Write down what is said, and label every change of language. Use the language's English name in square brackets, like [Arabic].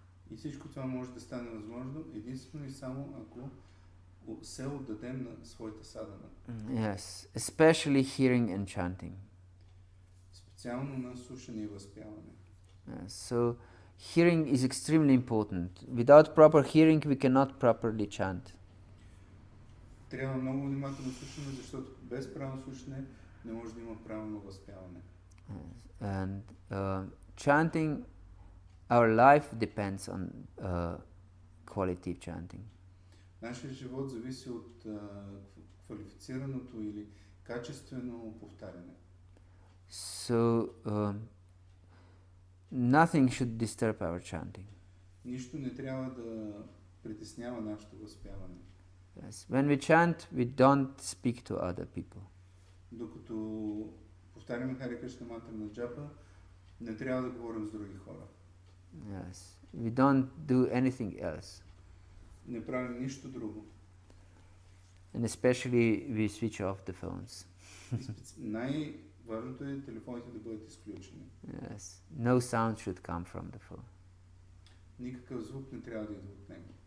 [Bulgarian] И всичко това може да стане възможно единствено и само ако се отдадем на своята садхана. [English] Yes, especially hearing and chanting. [Bulgarian] Специално на слушане и възпяване. [English] Yes, so hearing is extremely important. Without proper hearing, we cannot properly chant. [Bulgarian] Трябва много внимателно слушане, защото без правилно слушане не може да има правилно възпяване. [English] And chanting, our life depends on quality chanting. [Bulgarian] Нашия живот зависи от квалифицираното или качествено повтаряне. [English] So nothing should disturb our chanting. [Bulgarian] Нищо не трябва да притеснява нашето възпяване. [English] Yes. When we chant, we don't speak to other people. [Bulgarian] Докато повтаряме Харе Кришна мантра на джапа, не трябва да говорим с други хора. [English] Yes. We don't do anything else. [Bulgarian] Не правим нищо друго. [English] And especially we switch off the phones. [Bulgarian] Най-важното е телефоните да бъдат изключени. [English] Yes. No sound should come from the phone. [Bulgarian] Никакъв звук не трябва да идва от него.